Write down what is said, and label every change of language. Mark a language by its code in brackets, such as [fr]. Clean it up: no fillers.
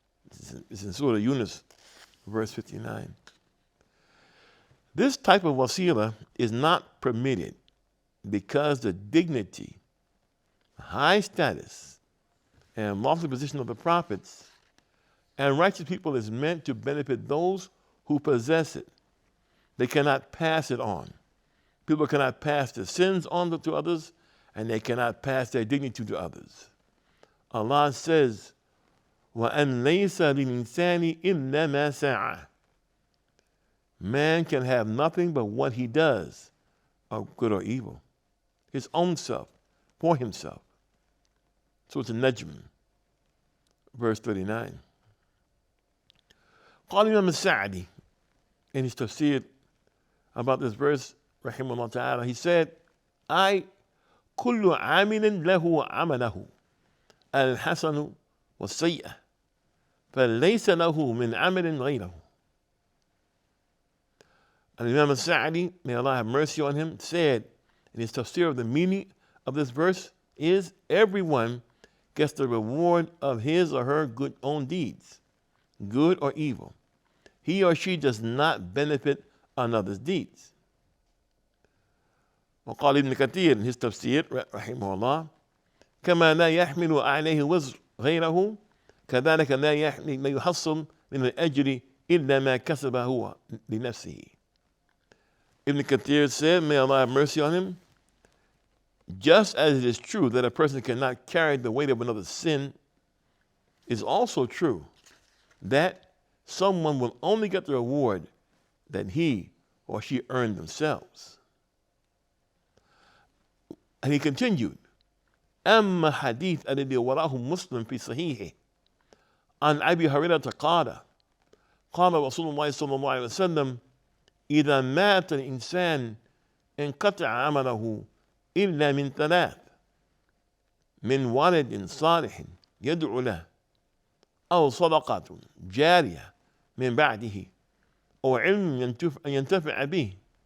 [en] This is in Surah Yunus, verse 59. This type of wasila is not permitted because the dignity, high status, and lofty position of the prophets and righteous people is meant to benefit those who possess it. They cannot pass it on. People cannot pass their sins on to others, and they cannot pass their dignity to others. Allah says, [ar] وَأَنْ لَيْسَ لِلْإِنسَانِ إِلَّا مَا سَعَى. [en] Man can have nothing but what he does, of good or evil, his own self, for himself. So it's a Najm, verse 39. قال Imam al-Sa'di, in his tafsir about this verse, rahimahullah ta'ala, he said, I [ar] كل عامل له عمله الحسن والسيئة فليس له من عمل غيره. [en] And Imam al-Sa'di, may Allah have mercy on him, said in his tafsir of the meaning of this verse is everyone gets the reward of his or her good own deeds, good or evil. He or she does not benefit another's deeds. [ar] وقال ابن كثير [en] in his tafsir [ar] رحمه الله كما لا يحمل عليه وزر غيره كذلك لا يحصل من الأجر إلا ما كسب هو لنفسه. [en] Ibn Kathir said, may Allah have mercy on him, just as it is true that a person cannot carry the weight of another's sin, it is also true that someone will only get the reward that he or she earned themselves. And he continued, [ar] أما حديث الذي وراه مسلم في صحيحه عن أبي هريرة قال رسول الله صلى الله عليه وسلم إذا مات الإنسان انقطع عمله إلا من ثلاث من ولد صالح يدعو له أو صدقة جارية من بعده أو علم ينتفع به.